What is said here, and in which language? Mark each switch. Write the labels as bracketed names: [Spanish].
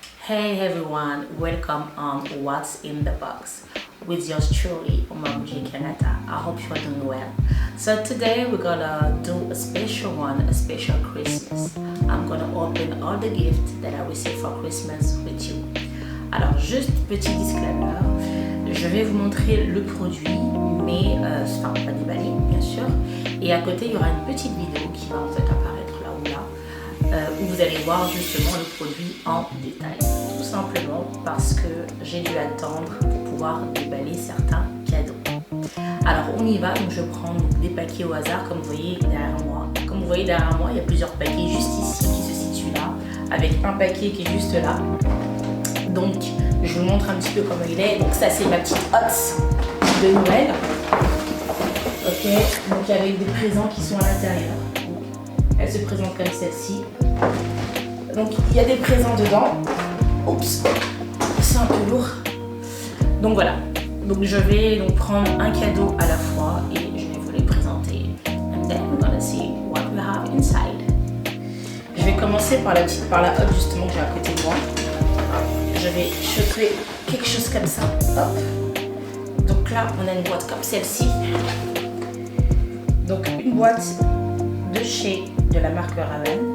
[English] Hey everyone, welcome on What's in the Box with yours truly, Umamuji Kanata. I hope you are doing well. So today we're gonna do a special one, a special Christmas. I'm gonna open all the gifts that I received for Christmas with you. [French] Alors juste petit disclaimer, je vais vous montrer le produit, mais enfin pas déballé bien sûr. Et à côté il y aura une petite vidéo qui va en fait apparaître là ou là. Où vous allez voir justement le produit en détail. Tout simplement parce que j'ai dû attendre pour pouvoir déballer certains cadeaux. Alors on y va, donc je prends des paquets au hasard comme vous voyez derrière moi. Comme vous voyez derrière moi, il y a plusieurs paquets juste ici qui se situent là, avec un paquet qui est juste là. Donc je vous montre un petit peu comment il est. Donc ça c'est ma petite hôte de Noël. Ok, donc avec des présents qui sont à l'intérieur. Elle se présente comme celle-ci. Donc il y a des présents dedans. Oups, c'est un peu lourd. Donc voilà. Donc je vais donc prendre un cadeau à la fois et je vais vous les présenter. [English] And then we're gonna see what we have inside. [French] Je vais commencer par la hotte justement que j'ai à côté de moi. Je vais choper quelque chose comme ça. Hop. Donc là on a une boîte comme celle-ci. Donc une boîte de chez de la marque Raven.